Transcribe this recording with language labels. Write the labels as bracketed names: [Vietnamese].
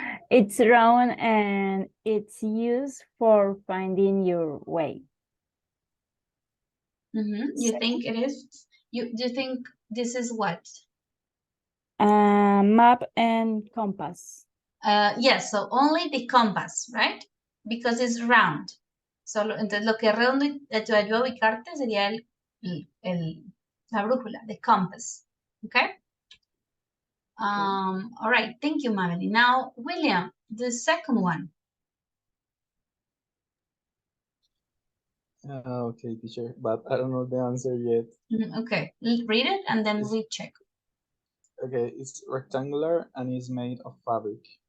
[English] It's round and it's used for finding your way. You think it is? Do you think this is what? Map and compass. Yes, so only the compass, right? Because it's round. [Spanish] Solo, entonces lo que es redondo te ayuda a ubicarte sería la brújula, the compass. [English] Okay? All right, thank you, Madeline. Now, William, the second one. Okay, teacher, but I don't know the answer yet. Okay, read it and then we check. Okay, it's rectangular and is made of fabric.